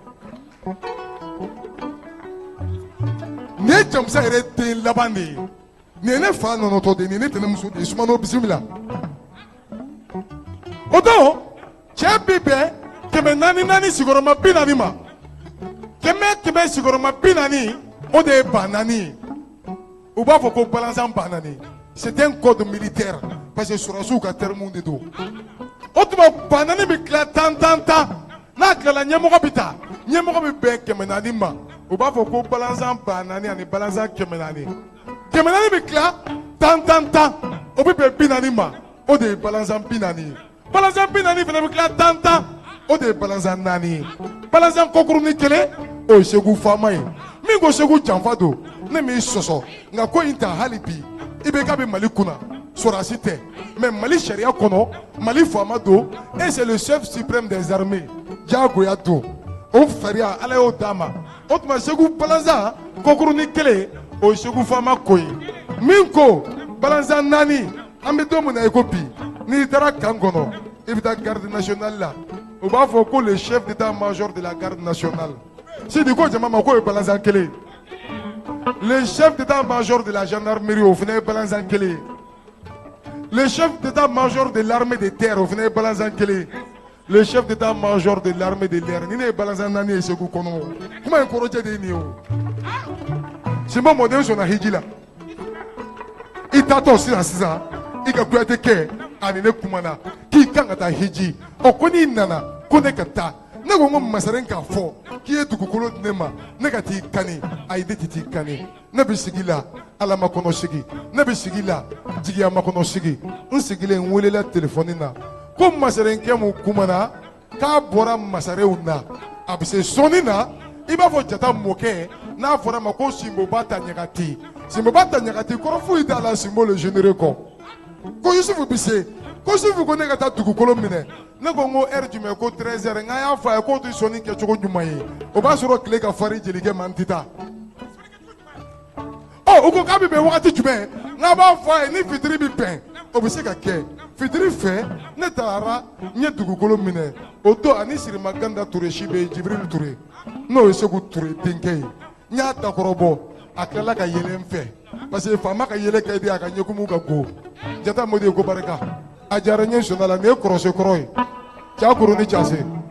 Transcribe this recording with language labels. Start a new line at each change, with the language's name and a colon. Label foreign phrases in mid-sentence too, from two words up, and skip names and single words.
Bambara: nin ye Jamusa yɛrɛ den laban de ye nin ye ne fa nɔnɔtɔ de ye nin ye ne tɛnɛmuso de ye Sumano bisimila o don cɛ bi bɛn 400 sigiyɔrɔma 40 ma 100 sigiyɔrɔma 40 o de ye ba 4 ye u b'a fɔ ko Balanzan ba 4
French: c'est un code militaire parce que
Bambara: sɔrɔsiw ka terme de don o tuma banani bɛ tila tan n'a tilala ɲɛmɔgɔ bɛ taa ɲɛmɔgɔ bɛ bɛn 400 ma u b'a fɔ ko balanzan 400 ani balanzan 400 bɛ tila tan o bɛ bɛn 40 ma o de ye balanzan 40 ye balanzan 40 fana bɛ tila tan o de ye balanzan 4 ye balanzan kɔkurunin kelen o ye Segu faama ye min ko Segu janfa don ne m'i sɔsɔ nka ko in ta hali bi i bɛ k'a bɛ Mali kunna sɔrɔdasi tɛ mais Mali sariya kɔnɔ Mali faama don
French: et c'est le chef suprême des armées
Bambara: diyagoya don o fariya Ala y'o d'a ma o tuma Segu balanzan kɔkurunin kelen o ye Segu faama ko ye min ko balanzan 4 an bɛ don min na i ko bi n'i taara kan kɔnɔ i bɛ taa garde nationale la o b'a fɔ ko
French: le chef d'état-major de la garde nationale
Bambara: Sidi ko jama ma ko ye balanzan kelen
French: le chef d'état-major de la gendarmerie
Bambara: o fana ye balanzan kelen
French: le chef d'état-major de l'armée de terre
Bambara: o fana ye balanzan kelen
French: le chef d'état-major de l'armée de l'air
Bambara: ni ne ye balanzan 4 ye Segu kɔnɔ kuma in kɔrɔjɛ de ye nin ye o Simba mɔden sɔnna hiji la i taatɔ sisan i ka kuyate kɛ ani ne kumana k'i kan ka taa hiji ɔ ko n'i nana ko ne ka taa ne ko n ko masaren k'a fɔ k'i ye dugukolo di ne ma ne ka t'i kani ayi ne tɛ t'i kani ne bɛ sigi la Ala makɔnɔ sigi ne bɛ sigi la jigiya makɔnɔ sigi n sigilen n welela telefɔni na ko masarenkɛ mun kumana k'a bɔra masarenw na a bɛ se sɔnni na i b'a fɔ jata mɔkɛ n'a fɔra ma ko Sinboba ta ɲagati Sinboba ta ɲagati kɔrɔ foyi t'a la Sinbo
French: le généreux
Bambara: kɔ ko Yusufu bɛ se ko Yusufu ko ne ka taa dugukolo minɛ ne ko n ko heure jumɛn ko 13h n k'a y'a fɔ a ye k'o tɛ sɔnni kɛcogo ɲuman ye o b'a sɔrɔ tile ka farin jelikɛ man tɛ taa ɔ o ko k'a bɛ bɛn wagati jumɛn n k'a b'a fɔ a ye ni fitiri bɛ bɛn o bɛ se ka kɛ fitiri fɛ ne taara n ye dugukolo minɛ o don ani Sirima Ganda Ture si bɛ yen Jibril Ture n'o ye Segu Ture denkɛ ye n y'a dakɔrɔbɔ a tilala ka yɛlɛ n fɛ
French: parce que
Bambara: faama ka yɛlɛ ka di a ka ɲɛkumu ka go Jata Modi ye ko barika a diyara n ye sɔnna la nin ye kɔrɔsekɔrɔ ye Cakuru ni Case